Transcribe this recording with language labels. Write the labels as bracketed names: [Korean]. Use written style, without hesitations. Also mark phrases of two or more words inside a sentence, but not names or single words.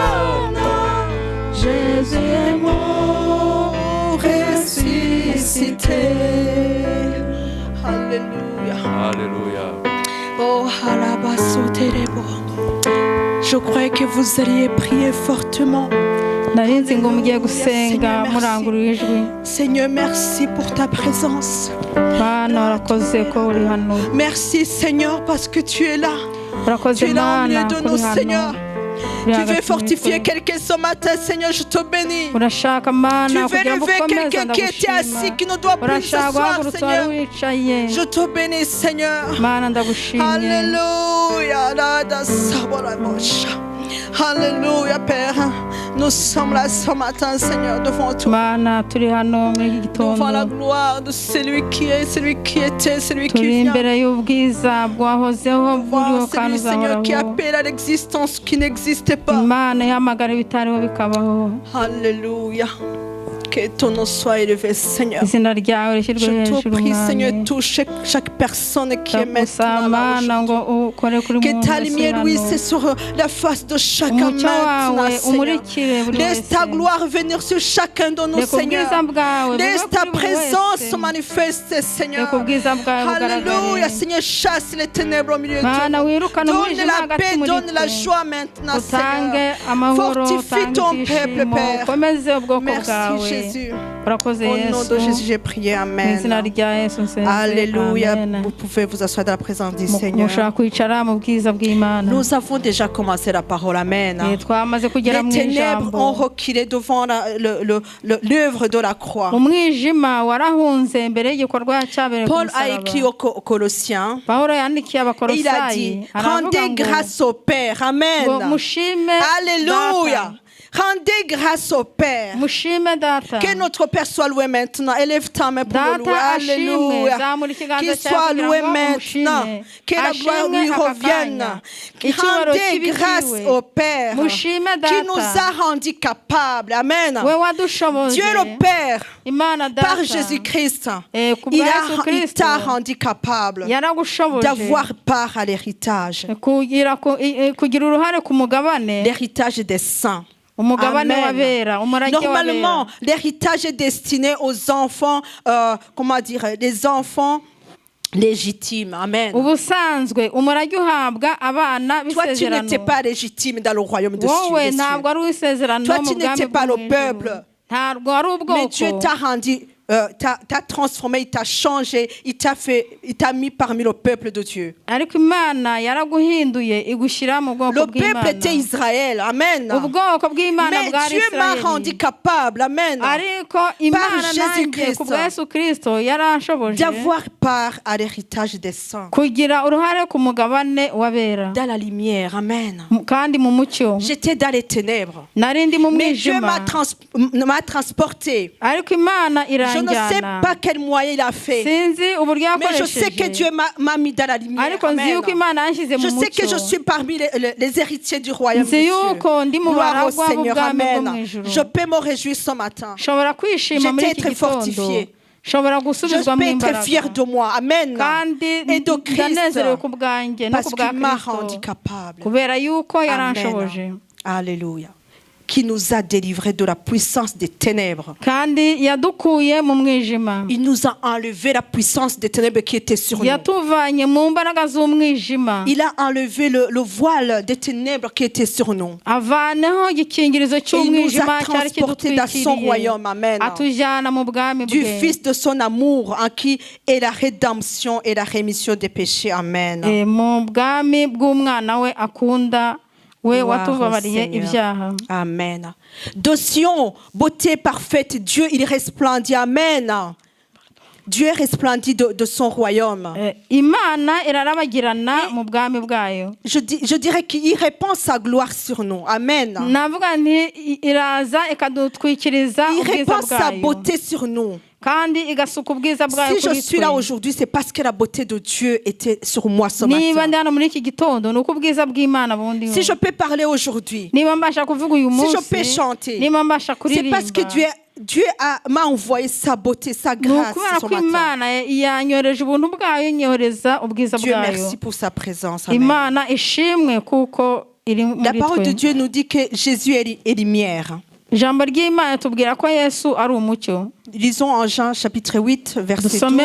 [French] Jésus est mort, ressuscité. Alléluia. Alléluia. Oh, halabasoterebo. Je crois que vous alliez prier fortement. [Kinyarwanda] narinzi ngo mugiye gusenga murangurura ijwi. [French] Seigneur, merci pour ta présence. [Kinyarwanda] Bana warakoze ko uri hano. [French] Merci Seigneur parce que tu es là. [Kinyarwanda] Warakoze [French] Tu es là au [Kinyarwanda] Mana [French] milieu de [Kinyarwanda] ko [French] nous [Kinyarwanda] uri hano. [French] Seigneur. Tu veux fortifier quelqu'un ce matin Seigneur, je te bénis. [Kinyarwanda] Urashaka [French] Tu [Kinyarwanda] Mana [French] veux [Kinyarwanda] kugira ngo [French] lever [Kinyarwanda] ukomeze [French] quelqu'un qui était assis, qui ne doit plus [Kinyarwanda] urashaka [French] s'asseoir [Kinyarwanda] guhagurutsa wari [French] Seigneur. [Kinyarwanda] wicaye. [French] Je te bénis Seigneur. [Kinyarwanda] Mana ndagushimye. [French] Alléluia. Alléluia. Alléluia, Père. Nous sommes là ce matin, Seigneur, devant toi. [Kinyarwanda] Mana turi hano muri iki [French] Devant la [Kinyarwanda] gitondo [French] gloire de celui qui est, celui qui était, celui qui [Kinyarwanda] turi [French] vient. [Kinyarwanda] imbere y'ubwiza bwahozeho buriho [French] Devant [Kinyarwanda] kandi [French] celui, Seigneur, qui [Kinyarwanda] uzahoraho. [French] appelle à l'existence qui n'existait pas. [Kinyarwanda] Imana ihamagara ibitariho bikabaho. [French] Alléluia. Que ton nom soit élevé, Seigneur. [Kinyarwanda] Izina ryawe rishyirwe [French] Je te [Kinyarwanda] hejuru [French] prie, Seigneur, [Kinyarwanda] mwami. [French] touche chaque personne qui est [Kinyarwanda] Ndagusaba [French] maintenant là [Kinyarwanda] Mana ngo [French] aujourd'hui. [Kinyarwanda] ukore kuri [French] Que [Kinyarwanda] muntu [French] ta [Kinyarwanda] wese [French] lumière, [Kinyarwanda] hano. [French] Louis, c'est sur la face de chacun [Kinyarwanda] Umucyo [French] maintenant, [Kinyarwanda] wawe [French] Seigneur. [Kinyarwanda] umurikire buri [French] Laisse ta [Kinyarwanda] wese. [French] gloire venir sur chacun de nous, [Kinyarwanda] Reka [French] Seigneur. [Kinyarwanda] ubwiza bwawe [French] Laisse [Kinyarwanda] bube [French] ta [Kinyarwanda] kuri buri [French] présence [Kinyarwanda] wese. [French] se manifester, Seigneur. [Kinyarwanda] Reka ubwiza bwawe [French] Alléluia, [Kinyarwanda] bugaragare. [French] Seigneur, chasse les ténèbres au milieu de [Kinyarwanda] Mana [French] nous. [Kinyarwanda] wirukane [French] Donne [Kinyarwanda] umwijima [French] la [Kinyarwanda] hagati [French] paix, [Kinyarwanda] muri [French] donne la [Kinyarwanda] twe. [French] joie maintenant, [Kinyarwanda] utange [French] Seigneur. [Kinyarwanda] amahoro [French] Fortifie [Kinyarwanda] utange [French] ton peuple, [Kinyarwanda] ibyishimo [French] Père. [Kinyarwanda] ukomeze ubwoko [French] Merci, [Kinyarwanda] bwawe [French] Jésus. [Kinyarwanda] urakoze [French] Au nom de [Kinyarwanda] Yesu [French] Jésus, j'ai prié. [Kinyarwanda] mu izina [French] Amen. [Kinyarwanda] rya Yesu nsenze [French] Alléluia. [Kinyarwanda] amen. [French] Vous pouvez vous asseoir dans la présence du Seigneur. [Kinyarwanda] mushaka kwicara mu bwiza bw'Imana. [French] Nous avons déjà commencé la parole. Amen. [Kinyarwanda] Twamaze kugera [French] Les [Kinyarwanda] mu [French] ténèbres [Kinyarwanda] ijambo. [French] ont reculé devant l'œuvre de la croix. [Kinyarwanda] umwijima warahunze mbere y'igikorwa cyabereye ku [French] Paul a [Kinyarwanda] musaraba. [French] écrit aux Colossiens [Kinyarwanda] Pawulo yandikiye [French] et il a [Kinyarwanda] abakolosayi [French] dit, [Kinyarwanda] aravuga [French] rendez [Kinyarwanda] ngo [French] grâce au Père. Amen. [Kinyarwanda] ngo mushime [French] Alléluia. [Kinyarwanda] data [French] Rendez grâce au Père. [Kinyarwanda] mushime data [French] Que notre Père soit loué maintenant. Élève ta main pour le louer. [Kinyarwanda] data ashimwe [French] Alléluia. [Kinyarwanda] zamura ikiganza [French] Qu'il [Kinyarwanda] cyawe [French] soit [Kinyarwanda] kugira [French] loué [Kinyarwanda] ngo [French] maintenant. [Kinyarwanda] umushime [French] Que la gloire lui [Kinyarwanda] ashimwe aka [French] revienne. [Kinyarwanda] kanya icyubahiro [French] Rendez grâce [Kinyarwanda] kibikiwe [French] au Père [Kinyarwanda] mushime [French] qui nous [Kinyarwanda] data [French] a rendus capables. Amen. [Kinyarwanda] we wadushoboje [French] Dieu le Père, [Kinyarwanda] Imana data [French] par Jésus-Christ, [Kinyarwanda] ku bwa Yesu [French] il [Kinyarwanda] Kristo [French] t'a rendu capable [Kinyarwanda] yaragushoboje [French] d'avoir part à l'héritage. [Kinyarwanda] kugira uruhare ku mugabane [French] L'héritage des saints. [Kinyarwanda] umugabane [French] Amen. [Kinyarwanda] w'abera umurage [French] Normalement, [Kinyarwanda] w'abera [French] l'héritage est destiné aux enfants, les enfants légitimes. Amen. [Kinyarwanda] ubusanzwe umurage uhabwa abana [French] Toi, tu [Kinyarwanda] b'isezerano [French] n'étais pas légitime dans le royaume de [Kinyarwanda] wowe [French] Dieu. [Kinyarwanda] ntabwo ari uw'isezerano [French] Toi, [Kinyarwanda] mu [French] tu [Kinyarwanda] bwami [French] n'étais pas [Kinyarwanda] bwo [French] le [Kinyarwanda] mu [French] peuple. [Kinyarwanda] ijuru ntabwo ari [French] Mais Dieu [Kinyarwanda] ubwoko [French] t'a rendu, t'a transformé, il t'a changé, il t'a mis parmi le peuple de Dieu. [Kinyarwanda] ariko imana yaraguhinduye igushyira mu bwoko [French] Le peuple était [Kinyarwanda] bw'imana [French] Israël. Amen. [Kinyarwanda] ubwoko bw'imana [French] Mais [Kinyarwanda] bwari [French] Dieu m'a rendu [Kinyarwanda] isirayeli [French] capable. Amen. [Kinyarwanda] ariko imana nanjye [French] Jésus-Christ. [Kinyarwanda] ku bwa Yesu Kristo yaranshoboje [French] D'avoir part à l'héritage des saints. [Kinyarwanda] kugira uruhare ku mugabane w'abera [French] Dans la lumière. Amen. [Kinyarwanda] kandi mu mucyo [French] J'étais dans les ténèbres. [Kinyarwanda] nari ndi mu [French] Mais Dieu [Kinyarwanda] mwijima [French] m'a transporté. [Kinyarwanda] ariko imana [French] Je ne sais [Kinyarwanda] iranjyana [French] pas quel moyen il a fait. [Kinyarwanda] sinzi uburyo [French] Mais je sais que [Kinyarwanda] yakoresheje [French] Dieu m'a mis dans la lumière. [Kinyarwanda] ariko nzi [French] Amen. [Kinyarwanda] yuko imana yanshyize mu [French] Je sais que [Kinyarwanda] mucyo [French] je suis parmi les héritiers du royaume de [Kinyarwanda] nzi [French] Dieu. [Kinyarwanda] yuko ndi mu [French] Gloire au [Kinyarwanda] baragwa [French] Seigneur. [Kinyarwanda] b'ubwami bwo mu [French] Amen. [Kinyarwanda] ijuru [French] Je peux me réjouir ce matin. [Kinyarwanda] nshobora kwishima muri [French] J'étais [Kinyarwanda] iki [French] très [Kinyarwanda] gitondo [French] fortifié. [Kinyarwanda] nshobora [French] Je [Kinyarwanda] gusubizwamo [French] peux être [Kinyarwanda] imbaraga [French] fier de moi. Amen. [Kinyarwanda] kandi [French] Et de Christ. [Kinyarwanda] ndanezerewe ku bwanjye no [French] Parce [Kinyarwanda] ku bwa [French] qu'il m'a [Kinyarwanda] Kristo [French] rendu capable. [Kinyarwanda] kubera yuko yaranshoboje [French] Amen. Alléluia. Qui nous a délivrés de la puissance des ténèbres. [Kinyarwanda] kandi yadukuye mu mwijima [French] Il nous a enlevé la puissance des ténèbres qui était sur nous. [Kinyarwanda] yatuvanye mu mbaraga z'umwijima [French] Il a enlevé le voile des ténèbres qui était sur nous. [Kinyarwanda] avaneho igikingirizo [French] Et il nous [Kinyarwanda] cy'umwijima [French] a [Kinyarwanda] cyari [French] transportés dans son [Kinyarwanda] kidutwikiriye [French] royaume. Amen. [Kinyarwanda] atujyana mu bwami [French] Du [Kinyarwanda] bwe [French] Fils de son amour en qui est la rédemption et la rémission des péchés. Amen. [Kinyarwanda] mu bwami bw'umwana we akunda we [French] Gloire au [Kinyarwanda] watubabariye [French] Seigneur. [Kinyarwanda] ibyaha [French] Amen. De Sion, beauté parfaite, Dieu, il resplendit. Amen. Dieu resplendit de son royaume. [Kinyarwanda] imana irarabagirana mu bwami bwayo [French] Je dirais qu'il répand sa gloire sur nous. Amen. [Kinyarwanda] navuga nti iraza ikadutwikiriza [French] Il [Kinyarwanda] ubwiza [French] répand sa [Kinyarwanda] bwayo [French] beauté sur nous. [Kinyarwanda] kandi igasuka ubwiza bwayo [French] Si je [Kinyarwanda] kuri [French] suis là [Kinyarwanda] twe [French] aujourd'hui, c'est parce que la beauté de Dieu était sur moi ce [Kinyarwanda] niba ndi [French] matin. [Kinyarwanda] hano muri iki gitondo ni uko ubwiza bw'imana bundiho [French] Si je peux parler aujourd'hui, [Kinyarwanda] niba mbasha kuvuga uyu [French] si je [Kinyarwanda] munsi [French] peux chanter, [Kinyarwanda] niba mbasha [French] c'est parce que [Kinyarwanda] kuririmba [French] Dieu m'a envoyé sa beauté, sa [Kinyarwanda] ni [French] grâce [Kinyarwanda] ukubera [French] ce [Kinyarwanda] ko [French] matin. [Kinyarwanda] imana yanyohereje ubuntu bwayo inyohereza ubwiza [French] Dieu [Kinyarwanda] bwayo [French] merci pour sa présence. Amen. [Kinyarwanda] imana ishimwe kuko iri [French] La [Kinyarwanda] muri [French] parole de [Kinyarwanda] twe [French] Dieu nous dit que Jésus est lumière. [Kinyarwanda] ijambo ry'imana tubwira ko yesu ari umucyo [French] Lisons en Jean chapitre 8, verset [Kinyarwanda] dusome